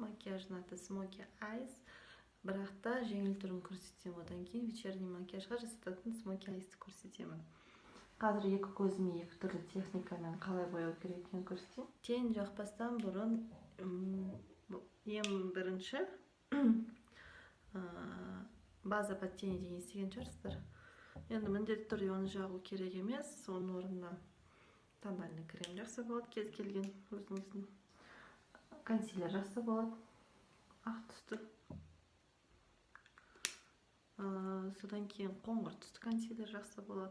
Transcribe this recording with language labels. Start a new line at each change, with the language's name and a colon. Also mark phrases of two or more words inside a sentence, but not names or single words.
Kazakh: макияждын аты Smoky Eyes. Бірақ та жеңіл түрін көрсетсем, одан кейін вечерний макияжға жасататын Smoky Eyes'ті көрсетемін. Қазір екі көзіме екі түрлі техникамен қалай бояу керек екенін көрсетейін. Тень жақпастан бұрын ең бірінші
Russian: база под тени
Kazakh: деген естіген шығарсыздар. Енді міндетті түрде оны жағу керек емес, оның орнына
Russian: тональный крем
Kazakh: жақсы болады, кез келген өзіңіздің. Консилер жақсы болады, ақ түсті. Содан кейін қоңыр түсті консилер жақсы болады.